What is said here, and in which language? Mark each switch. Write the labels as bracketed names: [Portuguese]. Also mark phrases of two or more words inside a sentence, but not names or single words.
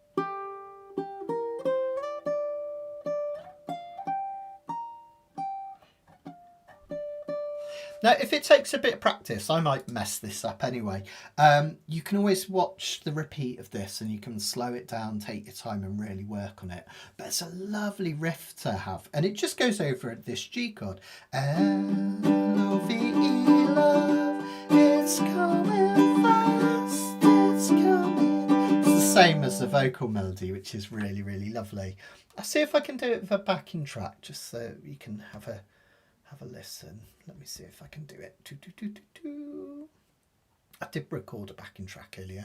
[English] Now, if it takes a bit of practice, I might mess this up anyway. You can always watch the repeat of this and you can slow it down, take your time and really work on it. But it's a lovely riff to have. And it just goes over this G chord. L-O-V-E, love, it's coming fast, it's coming. It's the same as the vocal melody, which is really, really lovely. I'll see if I can do it with a backing track, just so you can have a listen. Let me see if I can do it. I did record a backing track earlier.